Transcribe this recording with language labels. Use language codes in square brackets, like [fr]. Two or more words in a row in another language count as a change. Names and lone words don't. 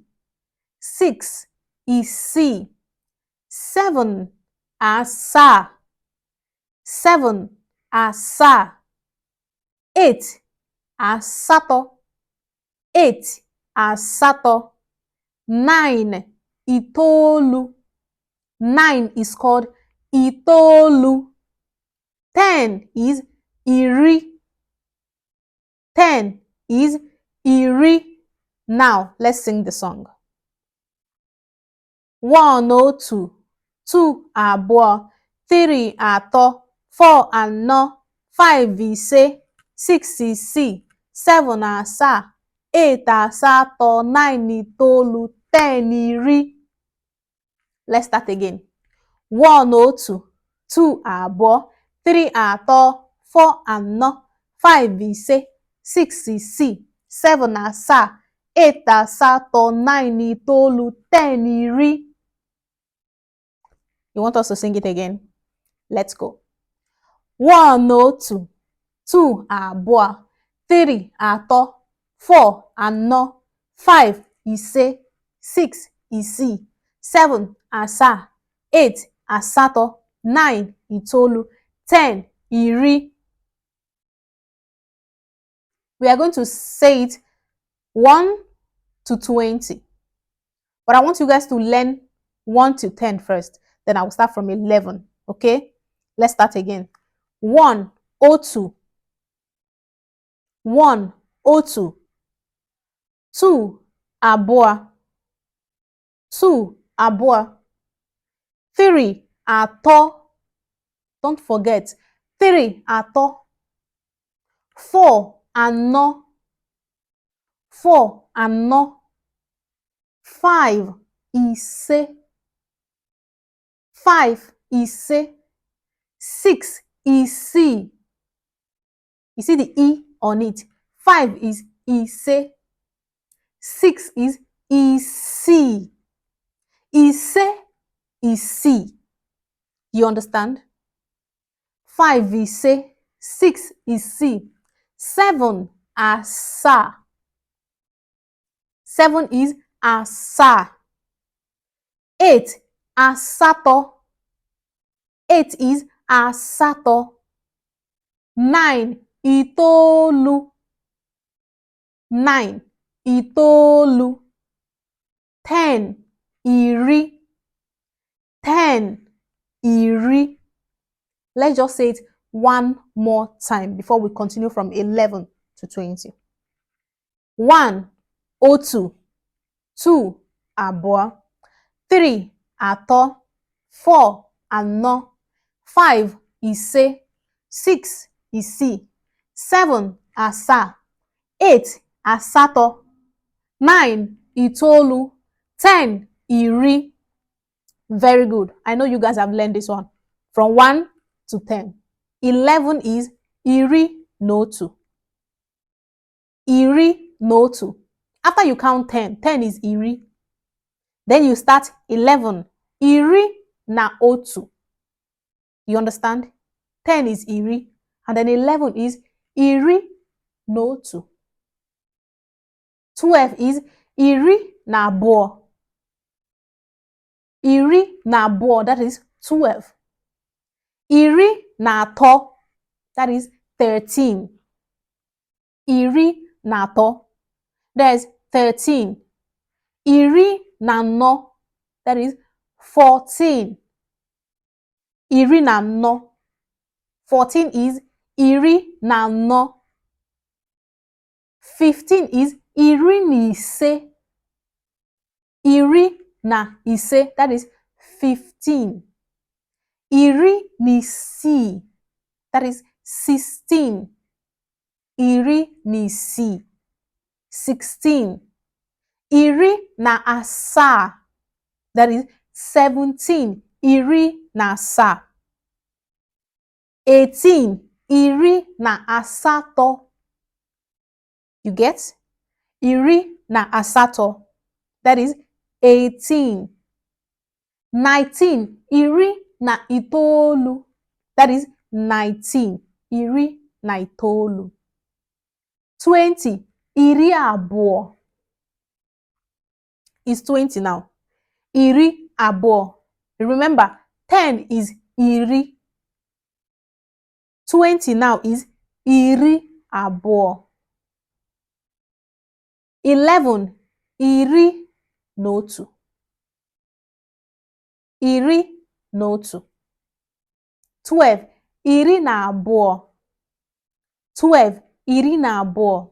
[ig] 6 isii. 7 asaa. 7 asaa. 8 asatọ. 8 asatọ. 9 itoolu. [en] 9 is called itoolu. 10 is iri. 10 is iri. Now, let's sing the song. 102. [ig] 2 abụọ. 3 atọ. 4 anọ. 5 ise. 6 isii. 7 asaa. 8 asatọ. 9 itoolu. 10 iri. [en] Let's start again. [ig] 102. 2 abụọ. 3 atọ. 4 anọ. 5 ise. 6 isii. 7 asaa. 8 asatọ. 9 itoolu. 10 iri. [en] You want us to sing it again? Let's go. 102. [ig] 2 abụọ. 3 atọ. 4 anọ. 5 ise. 6 isii. 7 asaa. 8 asatọ. 9 itoolu. 10 iri. [en] We are going to say it 1 to 20. But I want you guys to learn 1 to 10 first. Then I will start from 11. Okay? Let's start again. 102. 102. [ig] 2 abụọ. 2 abụọ. 3 atọ. [en] Don't forget. [ig] 3 atọ. 4 anọ. 4 anọ. 5 ise. 5 ise. 6 isii. [en] You see the E on it. 5 is ise. 6 is isii. [ig] Ise, isii. [en] You understand? 5 ise. [ig] 6 isii. 7 asaa. [en] 7 is asaa. [ig] 8 asatọ. 8 is asatọ. 9 itoolu. 9 itoolu, 10, iri, 10, iri. [en] Let's just say it one more time before we continue from 11 to 20. 1, [ig] otu, 2, abụọ, 3, atọ, 4, anọ, 5, ise, 6, isii, 7, asaa, 8, asatọ, 9, itoolu, 10, iri. [en] Very good. I know you guys have learned this one. From 1 to 10. 11 is [ig] iri n'otu. Iri n'otu. [en] After you count 10, 10 is iri. Then you start 11. [ig] Iri na otu. [en] You understand? 10 is iri. And then 11 is [ig] iri n'otu. 12 is iri na abụọ. Iri na abụọ, [en] that is 12. [ig] Iri na atọ, [en] that is 13. [ig] Iri na atọ, [en] that is 13. [ig] Iri na anọ, [en] that is 14. [ig] Iri na anọ, 14 is iri na anọ. 15 is iri na ise. Iri na ise, [en] that is 15. [ig] Iri na isii, [en] that is 16. [ig] Iri na isii, 16. Iri na asaa, [en] that is 17. [ig] Iri na asaa. 18. Iri na asatọ. [en] You get? [ig] Iri na asatọ, [en] that is 18. 19. [ig] Iri na itoolu, [en] that is 19. [ig] Iri na itoolu. 20. Iri abụọ is 20 now. Iri abụọ. [en] Remember, 10 is iri. 20 now is [ig] iri abụọ. 11. Iri n'otu. Iri n'otu. 12. Iri na abụọ. 12. Iri na abụọ.